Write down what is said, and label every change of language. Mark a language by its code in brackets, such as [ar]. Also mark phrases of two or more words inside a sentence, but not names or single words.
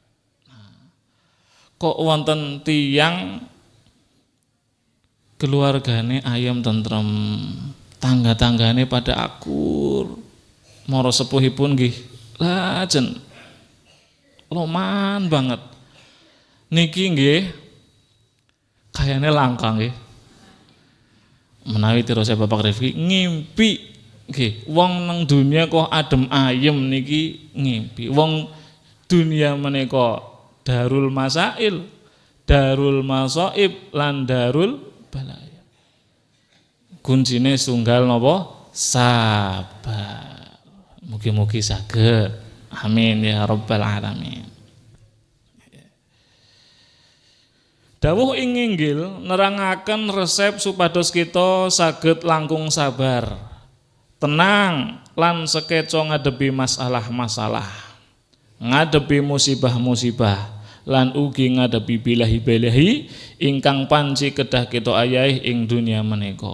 [jv] Kok wonten tiyang keluargane ayem tentrem, tangga-tanggane pada akur, mara sepuhipun nggih lajeng loman banget. Niki nggih kayane langka nggih. Menawi tirose Bapak Rifki ngimpi nggih, wong nang dunia kok adem ayem niki ngimpi. Wong dunia menika [ar] darul masail, darul masaib, [jv] lan [ar] darul balaya. [jv] Kuncine tunggal napa? Sabar. Mugi-mugi saged. [ar] Amin ya rabbal alamin. [jv] Dawuh ing inggil nerangaken resep supados kita saged langkung sabar, tenang lan sekeco ngadepi masalah-masalah, ngadepi musibah-musibah, lan ugi ngadepi bilahi-bilahi ingkang panci kedah kita ayahi ing dunia menika.